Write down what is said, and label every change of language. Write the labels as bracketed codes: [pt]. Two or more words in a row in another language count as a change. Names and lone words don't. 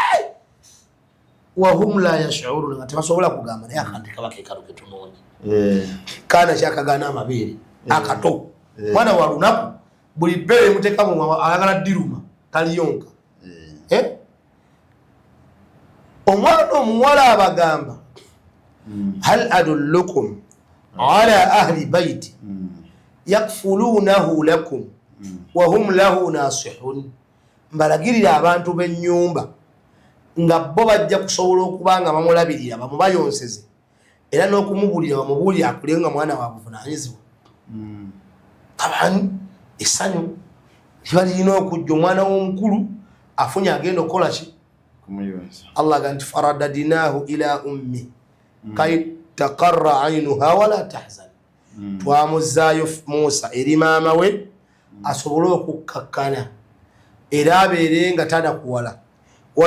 [ar] وهم لا يشعرون [lg] nga tebasobola kugamba naye akantu kaba kekalu ketunoonya kaana kyakagaana amabeere akato mwana wa lunaku buli bbere muteekamu ayagala ddiruma taliyonka omwana omuwala abagamba [ar] هل أدلكم على أهل بيت يكفلونه لكم وهم له ناصحون, [lg] mbalagirira abantu b'ennyumba nga bo bajja kusobola okuba nga bamulabirira bamubayonseze era n'okumubulira bamubulira akule nga mwana wa buvunaanyizibwa. Tabani essanyu liba lirina okujja omwana w'omukulu afunye agenda okukola ki Allah ganti [ar] فرددناه إلى أمه كي تقر عينها ولا تحزن, [lg] twamuzaayo Musa eri maama we asobole okukkakkana era abeere nga tanakuwala.